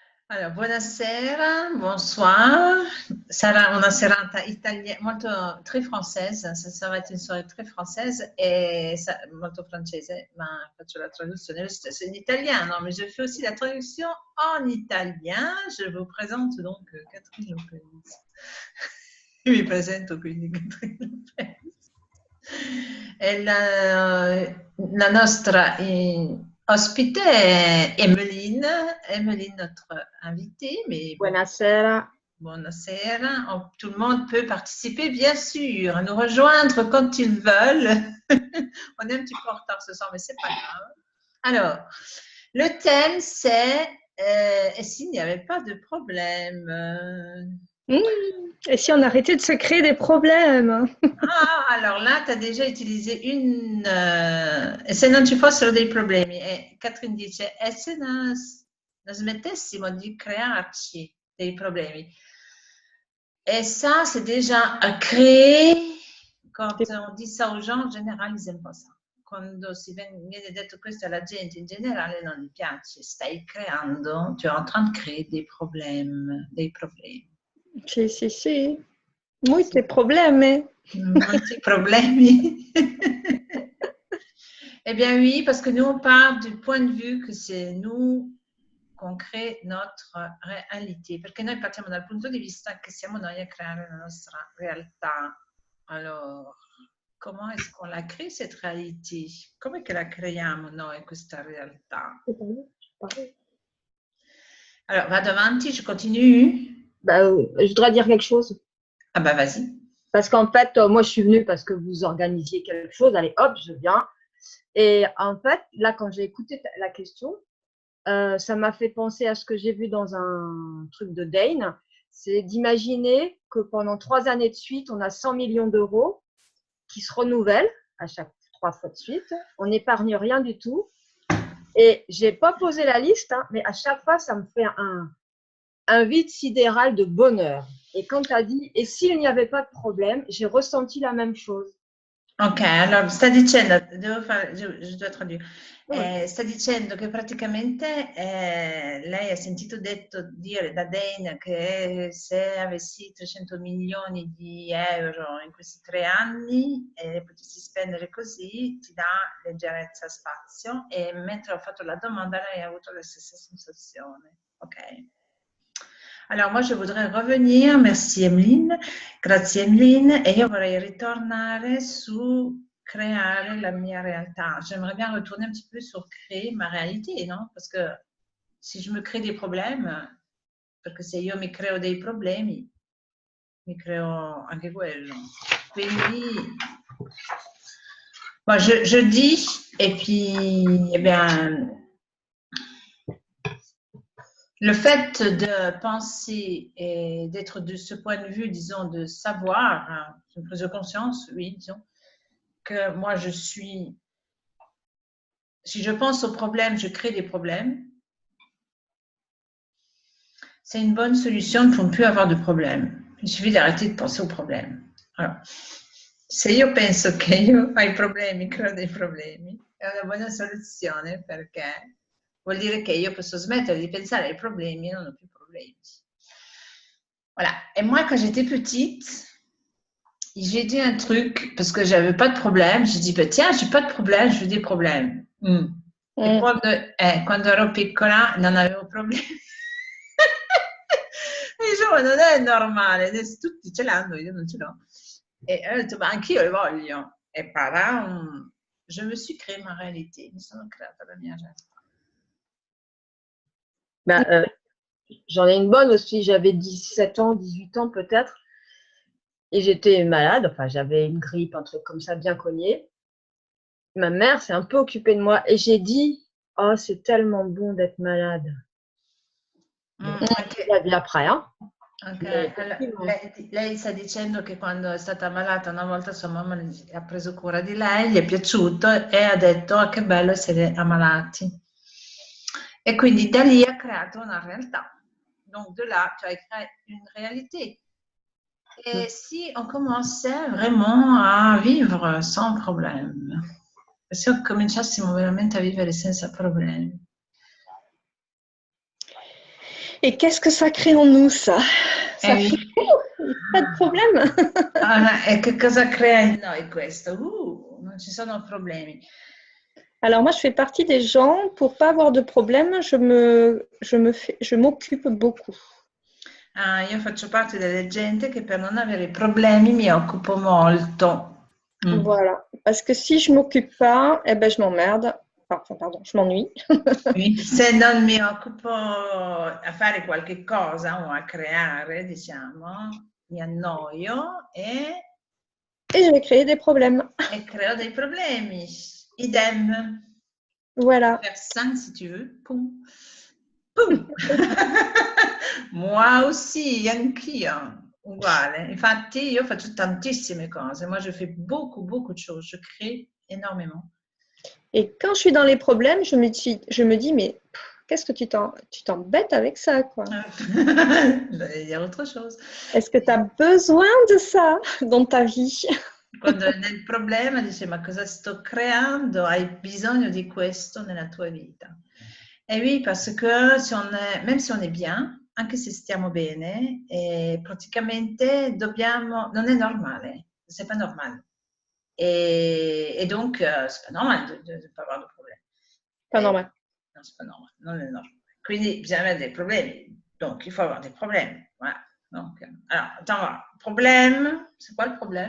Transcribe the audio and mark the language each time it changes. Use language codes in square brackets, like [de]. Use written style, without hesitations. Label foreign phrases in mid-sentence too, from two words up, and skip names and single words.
[it] Allora, buonasera, bonsoir. Sarà una serata italiana, [fr] très française, ça va être une soirée très française et [it] molto francese, ma faccio la traduzione lo stesso in italiano, [fr] mais je fais aussi la traduction en italien. Je vous présente donc Catherine Lopez. [it] Mi presento quindi Catherine Lopez. E la nostra ospite è Emeline, [fr] notre invitée. Mais [it] Buonasera. Buonasera. [fr] Tout le monde peut participer, bien sûr, nous rejoindre quand ils veulent. On est un petit peu en retard ce soir, mais c'est pas grave. Alors, le thème, c'est et s'il n'y avait pas de problème Et si on arrêtait de se créer des problèmes? Ah, alors là, tu as déjà utilisé une... [it] e se non ci fossero dei problemi? E Catherine dice, e se non smettessimo di crearci dei problemi? [fr] Et ça, c'est déjà à créer. Quand on dit ça aux gens, en général, ils n'aiment pas ça. [it] Quando si viene detto questo alla gente, in generale non gli piace. Stai creando, [fr] tu es en train de créer des problèmes, des problèmes. [it] Sì. Molti problemi. Molti problemi. [fr] Eh bien oui, parce que nous, on part du point de vue que c'est nous qu'on crée notre réalité. [it] Perché noi partiamo dal punto di vista che siamo noi a creare la nostra realtà. [fr] Alors, comment est-ce qu'on la crée, cette réalité? [it] Come che la creiamo noi, questa realtà? [fr] Alors, [it] va avanti, [fr] je continue. Je voudrais dire quelque chose. Ah bah vas-y. Parce qu'en fait, moi, je suis venue parce que vous organisiez quelque chose. Allez, hop, je viens. Et en fait, là, quand j'ai écouté la question, ça m'a fait penser à ce que j'ai vu dans un truc de Dane. C'est d'imaginer que pendant 3 années de suite, on a 100 millions d'euros qui se renouvellent à chaque 3 fois de suite. On n'épargne rien du tout. Et j'ai pas posé la liste, hein, mais à chaque fois, ça me fait un vide sidéral de bonheur. Et quand tu as dit, et s'il n'y avait pas de problème, j'ai ressenti la même chose. [it] Ok, allora sta dicendo, [fr] je dois traduire. [it] Sta dicendo che praticamente lei ha sentito dire da Dane che se avessi 300 milioni di euro in questi 3 anni e potessi spendere così ti dà leggerezza, spazio, e mentre ho fatto la domanda lei ha avuto la stessa sensazione. [fr] Ok. Alors moi je voudrais revenir, merci Emeline, [it] grazie Emeline, e io vorrei ritornare su creare la mia realtà. [fr] J'aimerais bien retourner un petit peu sur créer ma réalité, non? Parce que si je me crée des problèmes, [it] perché se io mi creo dei problemi, mi creo anche quello. Quindi, [fr] bon, je dis, et puis, eh bien, le fait de penser et d'être de ce point de vue, disons, de savoir, hein, une prise de conscience, oui, disons, que moi je suis, si je pense aux problèmes, je crée des problèmes, c'est une bonne solution pour ne plus avoir de problèmes. Il suffit d'arrêter de penser aux problèmes. Alors, [it] se io penso che io ai problemi creo dei problemi, è una buona soluzione perché vuol dire che io posso smettere di pensare ai problemi e non ho più problemi. [fr] Voilà. Et moi, quand j'étais petite, j'ai dit un truc parce que j'avais pas de problème. J'ai dit, bah, tiens, j'ai pas de problème, je veux des problèmes. [it] E quando ero piccola non avevo problemi. E dicevo, non è normale, adesso tutti ce l'hanno, io non ce l'ho. E ho detto, ma anch'io le voglio. [fr] E je me suis créé ma réalité, [it] mi sono creata la mia realtà. [fr] J'en ai une bonne aussi, j'avais 17 ans, 18 ans peut-être, et j'étais malade, enfin j'avais une grippe, un truc comme ça bien cogné. Ma mère s'est un peu occupée de moi et j'ai dit, oh c'est tellement bon d'être malade. La vie après, hein. Okay. [it] Lei sta dicendo che quando è stata ammalata una volta sua mamma ha preso cura di lei, gli è piaciuto e ha detto oh, che bello essere ammalati. E quindi da lì ha creato una realtà. [fr] Donc de là, tu as créé une réalité. Et si on commençait vraiment a vivre sans problème, [it] se cominciassimo veramente a vivere senza problemi. [fr] Et qu'est-ce que ça crée en nous, ça? Eh Ça fait oui. pas de problème. [it] E che cosa crea in noi questo? Non ci sono problemi. [fr] Alors moi, je fais partie des gens, pour pas avoir de problème, je m'occupe beaucoup. [it] Ah, io faccio parte delle gente che per non avere problemi mi occupo molto. Mm. [fr] Voilà. Parce que si je m'occupe pas, eh ben, je m'emmerde. Enfin, pardon, je m'ennuie. [it] Se non mi occupo a fare qualche cosa o a creare, diciamo, mi annoio [fr] Et je vais créer des problèmes. [it] e creo dei problemi. Idem. [fr] Voilà. Faire 5 si tu veux. Poum. Poum. Moi aussi, [it] anch'io. Uguale. Infatti io faccio tantissime cose. [fr] Moi, je fais beaucoup de choses. Je crée énormément. Et quand je suis dans les problèmes, je me dis mais qu'est-ce que tu t'embêtes avec ça, quoi? Il y a autre chose. Est-ce que tu as besoin de ça dans ta vie? [it] Quando è nel problema dice ma cosa sto creando? Hai bisogno di questo nella tua vita. [fr] E oui, parce que même si on est bien, [it] anche se stiamo bene, praticamente non è normale, [fr] c'est pas normal. Et donc, c'est pas normal de pas avoir de problème. Pas normal. Non, c'est pas normal, [it] non è normale. Quindi bisogna avere dei problemi, [fr] donc il faut avoir des problèmes. Voilà. Donc, alors, attends, voilà. Problème, c'est quoi le problème?